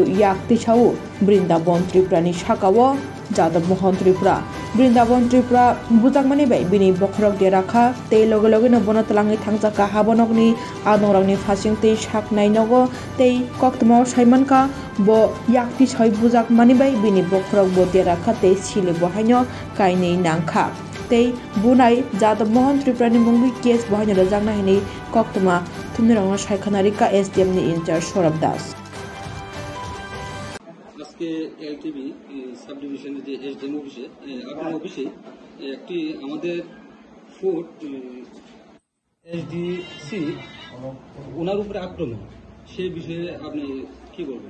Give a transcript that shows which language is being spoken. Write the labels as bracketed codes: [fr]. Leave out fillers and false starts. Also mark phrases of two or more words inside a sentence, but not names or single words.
[trp] Yak Tichau Brindaban Tripura ni Shakawo Jada Mohan Tripura Brindaban Tripura Bujakmani bai bini bokrok de rakha tei loge loge no bono talangi thangjaka habanokni adongrangni phasing tei saknai nogo tei koktmo saimanka bo yakti soi bujakmani bai bini bokrok bo de rakha tei sile bohaino kainei nangkha tei bunai Jada Mohan Tripura ni mungbi case bohaino rajangna hini koktoma thumnirangno saikhanarika SDM ni incharge Sorab Das [bn] আজকে এলটিবি [en] sub division's [bn] যে [en] SDM office [bn] আপনার অফিসে একটি আমাদের ফুড এসডিসি ওনার উপরে আক্রমণ সেই বিষয়ে আপনি কি বলবেন?